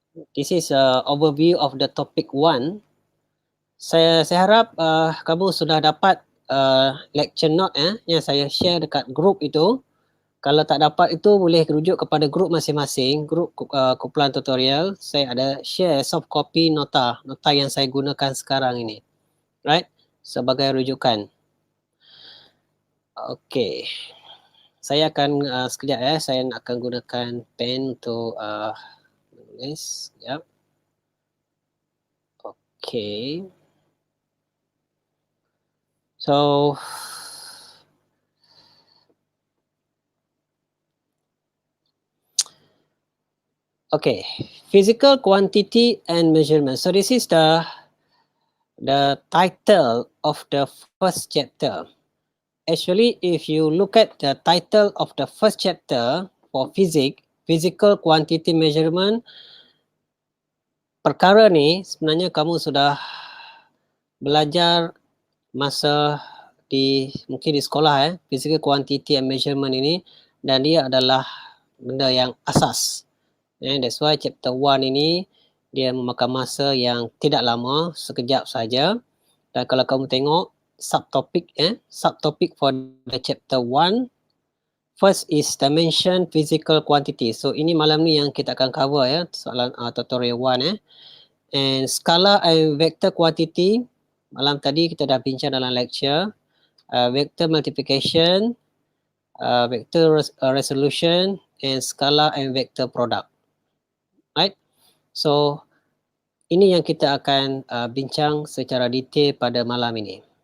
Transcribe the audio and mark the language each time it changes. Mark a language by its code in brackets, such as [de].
[en] This is overview of the topic 1. [ms] Saya harap kamu sudah dapat lecture note yang saya share dekat group itu. Kalau tak dapat itu boleh rujuk kepada group masing-masing, group kumpulan tutorial. Saya ada share soft copy nota yang saya gunakan sekarang ini. [en] Right? [ms] Sebagai rujukan. Okey. Saya akan sekejap saya akan gunakan pen untuk menulis. Sekejap. Okey. [en] So okay, physical quantity and measurement. So this is the title of the first chapter. Actually, if you look at the title of the first chapter for physics, physical quantity measurement. [ms] Perkara ni sebenarnya kamu sudah belajar masa mungkin di sekolah [en] physical quantity and measurement [ms] ini, dan dia adalah benda yang asas. [en] That's why [ms] chapter 1 ini dia memakan masa yang tidak lama, sekejap saja. Dan kalau kamu tengok [en] subtopic for the chapter 1, first is dimension physical quantity. [ms] So ini malam ni yang kita akan cover soalan tutorial 1 And skala and vector quantity, malam tadi kita dah bincang dalam lecture. [en] Vector multiplication, vector resolution, and skala and vector product. Right? [ms] So ini yang kita akan bincang secara detail pada malam ini.